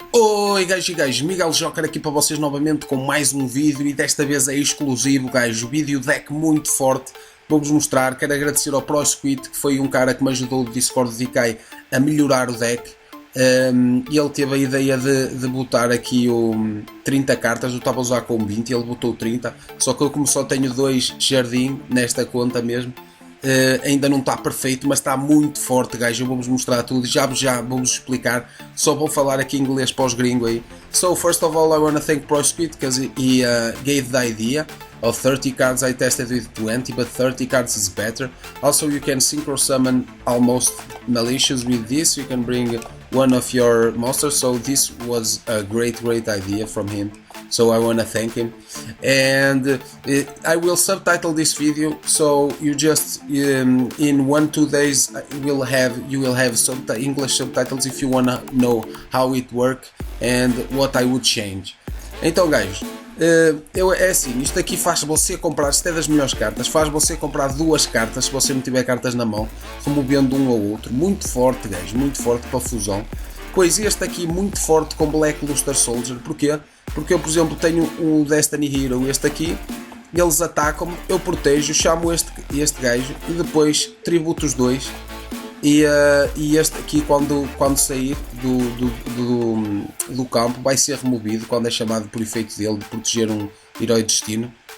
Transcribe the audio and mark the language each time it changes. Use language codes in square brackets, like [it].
[pt] Oi gajos e gajos, Miguel Joker aqui para vocês novamente com mais um vídeo e desta vez é exclusivo gajo, vídeo deck muito forte, vou-vos mostrar, quero agradecer ao ProSquid que foi um cara que me ajudou do Discord de DK a melhorar o deck e ele teve a ideia de botar aqui o 30 cartas, eu estava a usar com 20 e ele botou 30, só que eu como só tenho 2 jardim nesta conta mesmo. Ainda não está perfeito, mas está muito forte, guys. Eu vou-vos mostrar tudo, já vou-vos explicar. Só vou falar aqui em inglês para os gringos aí. [en] So, first of all, I want to thank ProSquid because he gave the idea of 30 cards. I tested with 20, but 30 cards is better. Also, you can synchro summon almost malicious with this. You can bring one of your monsters. So, this was a great idea from him. So I want to thank him, and I will subtitle this video. So you just in 1-2 days you will have some English subtitles if you wanna know how it works and what I would change. [pt] Então, guys, é assim, isto aqui faz você comprar, isto é das melhores cartas, faz você comprar 2 cartas se você não tiver cartas na mão, removendo um ou outro. Muito forte, guys, muito forte para fusão. Pois este aqui muito forte com Black Luster Soldier, porquê? Porque eu, por exemplo, tenho o Destiny Hero, este aqui, eles atacam-me, eu protejo, chamo este gajo e depois tributo os dois e este aqui quando sair do campo vai ser removido quando é chamado por efeito dele de proteger um herói de destino.